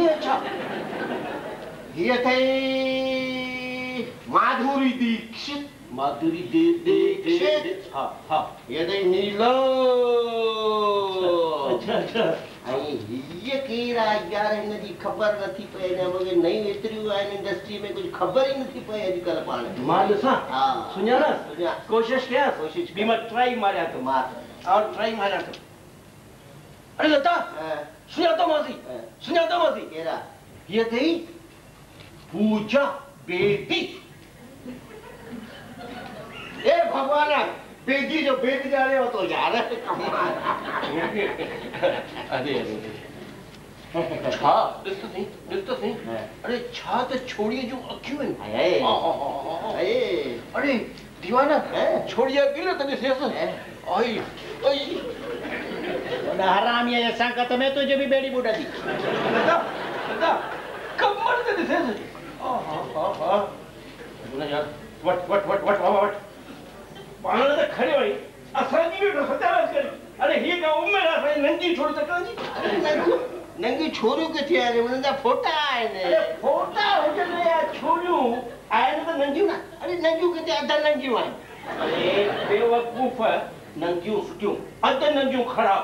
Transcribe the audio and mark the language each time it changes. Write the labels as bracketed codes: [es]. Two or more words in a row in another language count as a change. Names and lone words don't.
[hi] अच्छा, ये थे माधुरी दीक्षित। माधुरी दीक्षित। हाँ हाँ, ये थे नीलो। [sd] अच्छा अच्छा, ये कीरा यार इनकी खबर नथी पे ने मुझे नई एतरियूं आहिनि इंडस्ट्री में, [hi] कुछ खबर ही [sd] नथी पे अॼुकल्ह पाण। मां ॾिसां? हा सुञाणा सुञा, कोशिश कयां, कोशिश बि मां ट्राई मारिया तो मार और ट्राई मारिया तो। अरे लता सुञातो मासी, सुञातो मासी। केरा? [hi] ये थी पूजा बेदी। [sd] ए भगवान, बेदी जो बेद जाने हो तो यार कमाल। अरे छा ॾिस तो सही। अरे छा त छोड़ीअ जूं अखियूं आहिनि। अरे दीवाना, छोड़ीअ गिल त ॾिसेसि। आई आई उन हरामीअ जे संगत में [hi] तुझे भी [sd] बेड़ी बुॾंदी। दादा कमर त ॾिसेसि। यार वट वट वट वट वट पाण त खड़े वई असांजी बि सत्यानाश करी। अरे हीअ का उमिरि आहे असांजी नंढी छोरी तकड़ि जी। नंगी छोरियूं किथे आहिनि? उन्हनि जा फोटा आहिनि। अरे फोटा हुजनि या छोरियूं आहिनि त नंढियूं न। अरे नंढियूं किथे, अध नंढियूं आहिनि। अरे बेवकूफ़, नंढियूं सुठियूं, अध नंढियूं ख़राब।